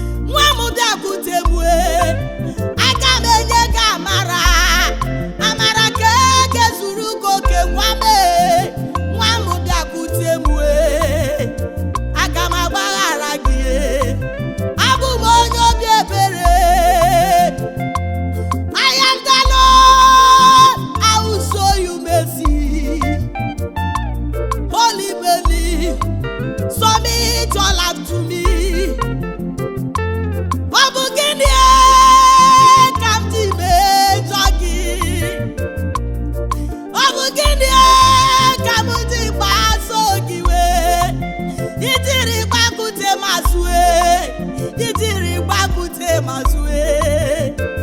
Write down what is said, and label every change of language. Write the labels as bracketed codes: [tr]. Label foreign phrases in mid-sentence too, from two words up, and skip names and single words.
[ig] Nwa m bịakwute m, eh, aga m enye gị amara. Amara ka e gezuru gị oke, nwa m, eh. Nwa m bịakwute m, eh, aga m agbaghara gị, eh. Abụ m onye obi ebere. [en] I am the Lord, I will show you mercy. Holy baby, submit your life to me. [ig] Ọ bụ gịnị ka m ji mejọ gị? Ọ bụ gịnị ka m ji kpaso gị iwe? Ị jiri gbakute m azụ, e. Ị jiri gbakute m azụ, e.